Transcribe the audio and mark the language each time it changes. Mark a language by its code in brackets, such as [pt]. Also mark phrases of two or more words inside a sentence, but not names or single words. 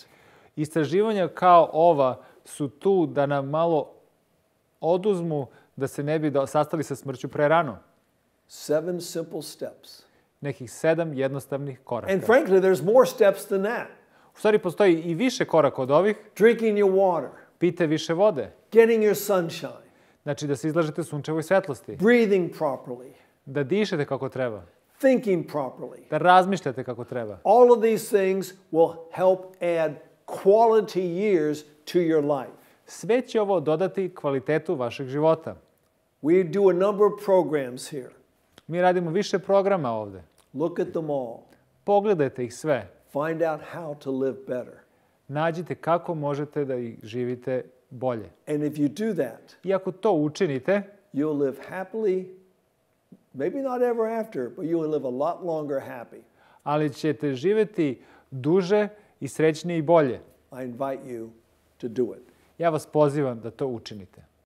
[sr] Istraživanja kao ova su tu da nam malo oduzmu da se ne bi sastali sa smrću prerano. [en] 7 simple steps. [sr] Nekih 7 jednostavnih koraka. [en] And frankly, there's more steps than that. [sr] U stvari postoji i više koraka od ovih. [en] Drinking your water, [sr] Pijte više vode. [en] getting your sunshine, [sr] Znači da se izlažete sunčevoj svetlosti. [en] breathing properly, [sr] Da dišete kako treba. [en] thinking properly. [sr] Da razmišljate kako treba. [en] All of these things will help add quality years to your life. [sr] Sve će ovo dodati kvalitetu vašeg života. [en] We do a number of programs here. [sr] Mi radimo više programa ovde. [en] Look at them all. [sr] Pogledajte ih sve. [en] Find out how to live better. [sr] Nađite kako možete da ih živite bolje. [en] And if you do that, [sr] I ako to učinite, [en] you'll live happily, maybe not ever after, but you will live a lot longer happy. [sr] ali ćete živjeti duže i srećnije i bolje. [en] I invite you to do it. [sr] Ja vas pozivam da to učinite.